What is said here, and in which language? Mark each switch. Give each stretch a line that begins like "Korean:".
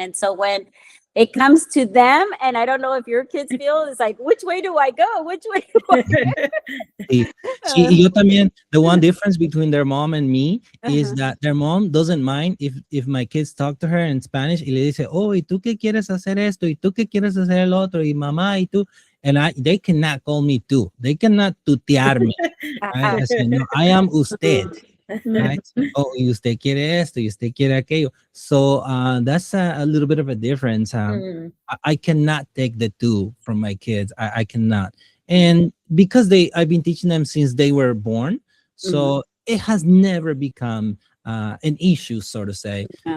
English: And so when it comes to them, and I don't know if your kids feel, it's like, which way do I go? Which way do I go?
Spanish: Yo también,
English: the one difference between their mom and me is that their mom doesn't mind if my kids talk to her in Spanish
Spanish: y le dice, oh, ¿y tú qué quieres hacer esto? ¿Y tú qué quieres hacer el otro? Y mamá, ¿y tú?
English: And they cannot call me tú. They cannot tutearme. I say, no, I am usted. Right?
Spanish: Oh, y usted quiere esto, y usted quiere aquello.
English: So that's a little bit of a difference. I cannot take the two from my kids. I cannot. And because I've been teaching them since they were born, so it has never become an issue, so to say.